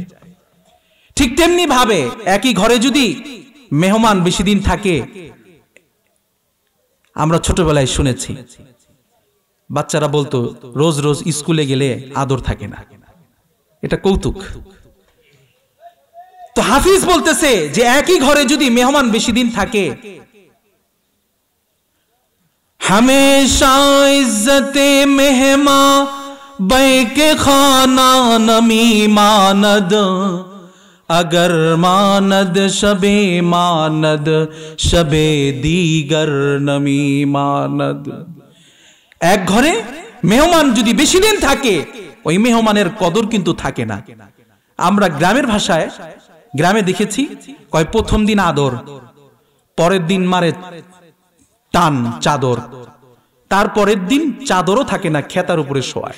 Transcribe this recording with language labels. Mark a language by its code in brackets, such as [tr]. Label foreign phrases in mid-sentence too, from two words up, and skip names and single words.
[bn] ঠিক তেমনি ভাবে একই ঘরে যদি মেহমান বেশি দিন থাকে, আমরা ছোটবেলায় শুনেছি বাচ্চারা বলতো রোজ রোজ স্কুলে গেলে আদর থাকে না, এটা কৌতুক. তো হাফিজ বলতেছে যে একই ঘরে যদি মেহমান বেশি দিন থাকে, [fa] ہمیشہ عزت مہماں بیک خانہ نمی ماند، اگر ماند شب دیگر نمی ماند. [bn] এক ঘরে মেহমান যদি বেশি দিন থাকে ওই মেহমানের কদর কিন্তু থাকে না. আমরা গ্রামের ভাষায় গ্রামে দেখেছি, কয় প্রথম দিন আদর, পরের দিন মারে টান চাদর, তারপরের দিন চাদরও থাকে না, খেতার উপরে শোয়ায়.